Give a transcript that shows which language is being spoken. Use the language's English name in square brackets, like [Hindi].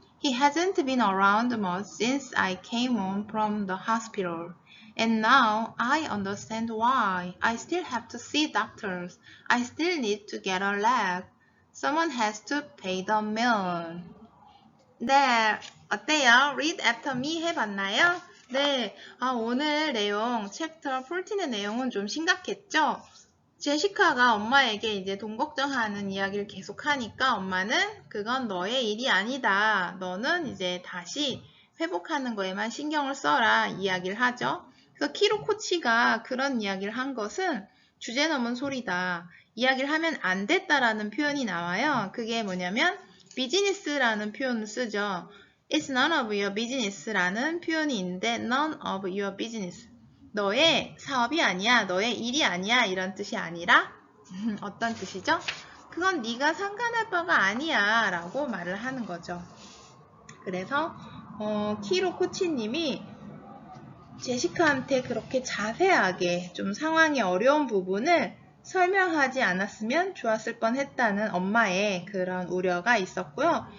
[English] He hasn't been around much since I came home from the hospital. And now I understand why. I still have to see doctors. I still need to get a leg. Someone has to pay the bill. [Korean] 네, 어때요? [English] Read after me [Korean] 해봤나요? 네, 오늘 내용, 챕터 14의 내용은 좀 심각했죠? 제시카가 엄마에게 이제 돈 걱정하는 이야기를 계속하니까 엄마는 그건 너의 일이 아니다. 너는 이제 다시 회복하는 거에만 신경을 써라 이야기를 하죠. 그래서 키로 코치가 그런 이야기를 한 것은 주제 넘은 소리다. 이야기를 하면 안 됐다라는 표현이 나와요. 그게 뭐냐면 비즈니스라는 표현을 쓰죠. [English] It's none of your business라는 [Korean] 표현이 있는데 [English] none of your business. [Korean] 너의 사업이 아니야, 너의 일이 아니야 이런 뜻이 아니라 어떤 뜻이죠? 그건 네가 상관할 바가 아니야 라고 말을 하는 거죠. 그래서 키로 코치님이 제시카한테 그렇게 자세하게 좀 상황이 어려운 부분을 설명하지 않았으면 좋았을 뻔했다는 엄마의 그런 우려가 있었고요.